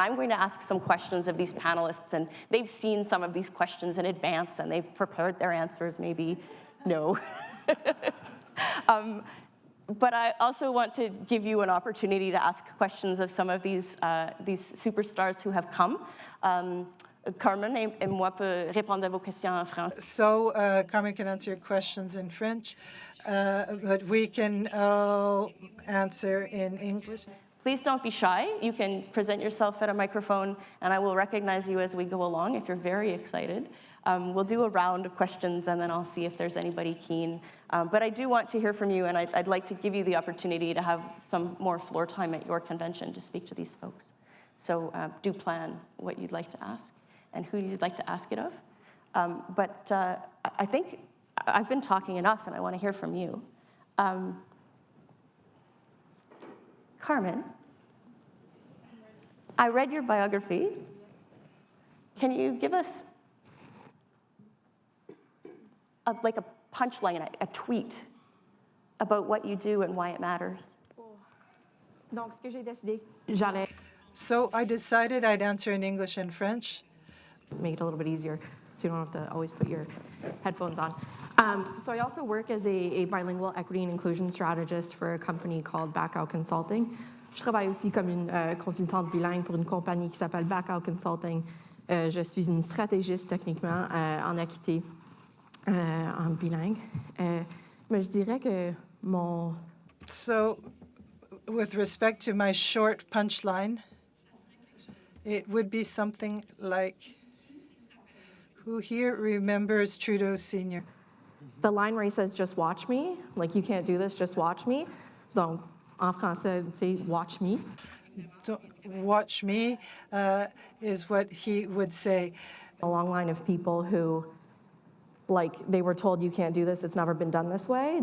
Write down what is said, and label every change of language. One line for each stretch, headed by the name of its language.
English: I'm going to ask some questions of these panelists, and they've seen some of these questions in advance, and they've prepared their answers, maybe no. But I also want to give you an opportunity to ask questions of some of these superstars who have come.
French: Carmen et moi peut répondre à vos questions en français.
English: So Carmen can answer your questions in French, but we can all answer in English. Please don't be shy. You can present yourself at a microphone, and I will recognize you as we go along if you're very excited. We'll do a round of questions, and then I'll see if there's anybody keen. But I do want to hear from you, and I'd like to give you the opportunity to have some more floor time at your convention to speak to these folks. So do plan what you'd like to ask and who you'd like to ask it of. But I think I've been talking enough, and I want to hear from you. Carmen, I read your biography. Can you give us a punchline, a tweet about what you do and why it matters?
French: Donc, ce que j'ai décidé, j'allais
English: So I decided I'd answer in English and French. make it a little bit easier so you don't have to always put your headphones on. So I also work as a bilingual equity and inclusion strategist for a company called Backout Consulting.
French: Je travaille aussi comme une consultante bilingue pour une compagnie qui s'appelle Backout Consulting. Je suis une stratégiste techniquement en équité en bilingue. Mais je dirais que mon...
English: So with respect to my short punchline, it would be something like, who here remembers Trudeau Sr.? The line where he says, just watch me, like you can't do this, just watch me.
French: Donc, en français, c'est
English: watch me. Watch me is what he would say. A long line of people who, like, they were told you can't do this, it's never been done this way.